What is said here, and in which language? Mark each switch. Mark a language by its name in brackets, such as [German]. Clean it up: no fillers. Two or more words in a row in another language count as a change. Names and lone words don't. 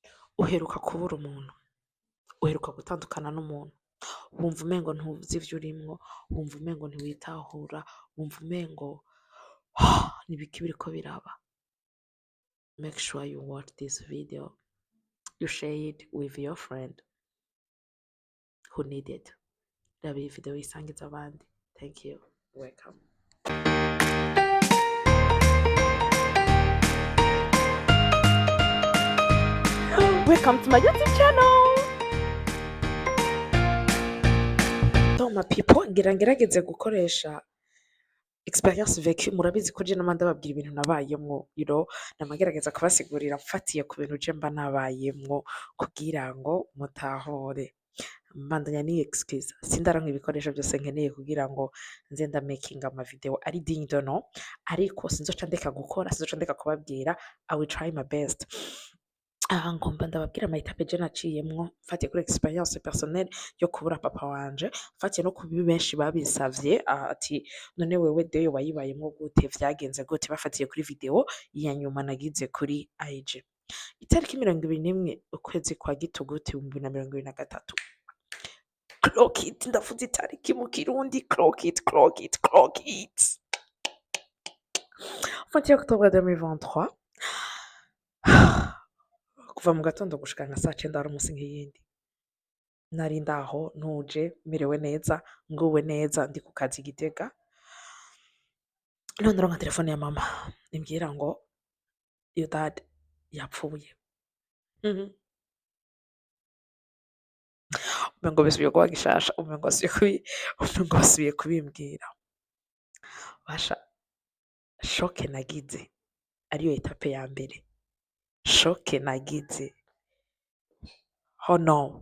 [Rundi] uheruka kubura umuntu, uheruka gutandukana n'umuntu, wumva umengo ntuzi ivyo urimwo, wumva umengo ntiwitahura, wumva umengo n'ibiki biriko biraba. [English] Make sure you watch this video, you share it with your friend who need it. [Rundi] Raba iyi video uyisangize abandi. [English] Thank you. Welcome. Welcome to my YouTube channel. So my people, [Rundi] ngerageze gukoresha [French] experience vécue. [Rundi] Murabizi ko je nama ndababwira ibintu nabayemwo, namagerageza kubasigurira mfatiye ku bintu je mba nabayemwo kugira ngo mutahure. Mbandanya ni excuse sindaronka ibikoresho byose nkeneye kugira ngo nze nda making ama video ari [French] digne de nom, [Rundi] ariko sinzoca ndeka gukora, sinzoca ndeka kubabwira. [English] I will try my best. [Rundi] Ngomba ndababwira amahitape je naciyemwo mfatiye kuri [French] experience personnelle [Rundi] yo kubura papa wanje, mfatiye no kubi benshi babisavye ati none wewe deyo wayibayemwo gute, vyagenze gute, bafatiye kuri video ya nyuma nagize kuri IG. Itariki 21 ukwezi kwa Gitugutu 2023. [English] Clock it, [Rundi] ndavuze itariki mu Kirundi, [English] clock it. [French] 21 octobre 2023. [Rundi] Kuva mu gatondo gushika nka saa 9 hari umunsi nk'iyindi. Nari ndaho ntuje merewe neza, nguwe neza, ndi ku kazi Gitega. None ndonka telefone ya mama imbwira ngo [English] your dad [Rundi] yapfuye. Umengo bisubiye kuba gishasha, umengo basubiye kubimbwira. Basha shoke nagize ariyo etape ya mbere. Shoke nagize. [English] Oh no.